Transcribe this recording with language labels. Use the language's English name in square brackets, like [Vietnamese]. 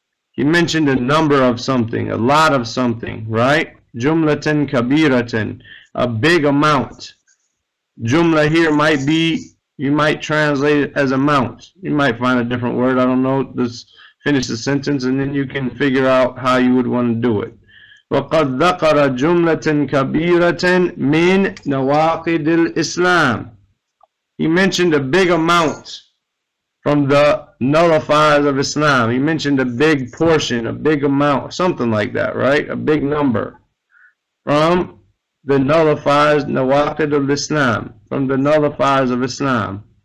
[English] He mentioned a number of something, a lot of something, right? Jumlatan kabiratan, a big amount. Jumla here might be, you might translate it as amount. You might find a different word, I don't know. Just finish the sentence and then you can figure out how you would want to do it. [Arabic] وَقَدْ ذَكَرَ جُمْلَةً كَبِيرَةً مِنْ نَوَاقِدِ-ul-Islam. [English] He mentioned a big amount from the nullifiers of Islam. He mentioned a big portion, a big amount, something like that, right? A big number from the nullifiers, Nawaqid-ul-Islam, from the nullifiers of Islam.